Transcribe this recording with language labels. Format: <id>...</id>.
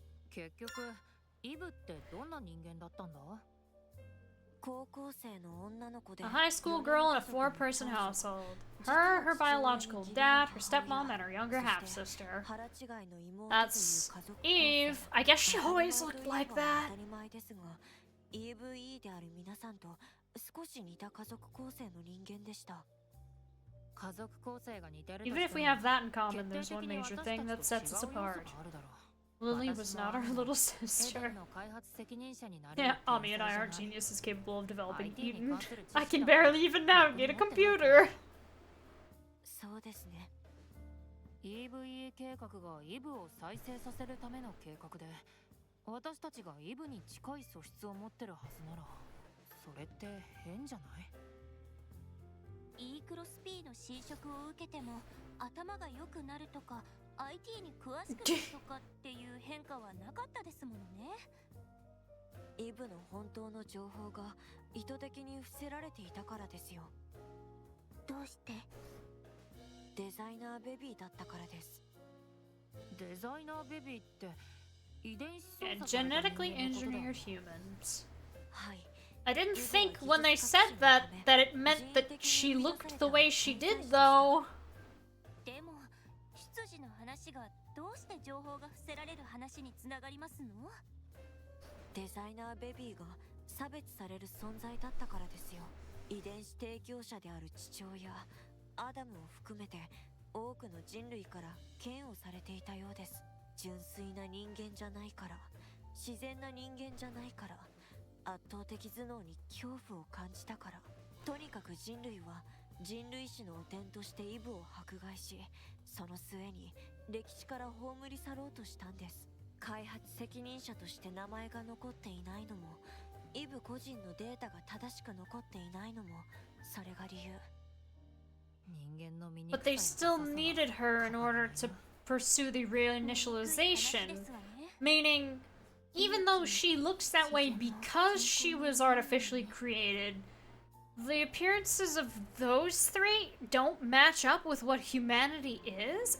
<ja>結局イブってどんな人間だったんだ？高校生の女の子で</ja> <en>A high school girl in a four-person household. Her, her biological dad, her stepmom, and her younger half-sister. That's Eve. I guess she always looked like that.</en> <ja>EVE である皆さんと少し似た家族構成の人間でした。家族構成が似てるとしても</ja> <en>Even if we have that in common, there's one major thing that sets us apart. Lily was not our little sister. Yeah, Ami and I aren't geniuses capable of developing Eden. I can barely even navigate a computer.</en> <ja>そうですね。 EVE 計画がイブを再生させるための計画で、私たちがイブに近い素質を持ってるはずなら、それって変じゃない？ E クロス P の侵食を受けても頭が良くなるとか IT に詳しくなるとかっていう変化はなかったですものね。イブの本当の情報が意図的に伏せられていたからですよ。どうして？デザイナーベビーだったからです。デザイナーベビーって遺伝子</ja> <en>Yeah, genetically engineered humans.</en> <ja>はい。</ja> <en>I didn't think when they said that it meant that she looked the way she did, though.</en> <ja>でも出自の話がどうして情報が伏せられる話につながりますの？デザイナーベビーが差別される存在だったからですよ。遺伝子提供者である父親アダムを含めて多くの人類から嫌悪されていたようです。純粋な人間じゃないから、自然な人間じゃないから、圧倒的頭脳に恐怖を感じたから、とにかく人類は人類史の汚点としてイブを迫害し、その末に歴史から葬り去ろうとしたんです。開発責任者として名前が残っていないのも、イブ個人のデータが正しく残っていないのも、それが理由。</ja> <en>But they still needed her in order to pursue the reinitialization. Meaning, even though she looks that way because she was artificially created, the appearances of those three don't match up with what humanity is?</en>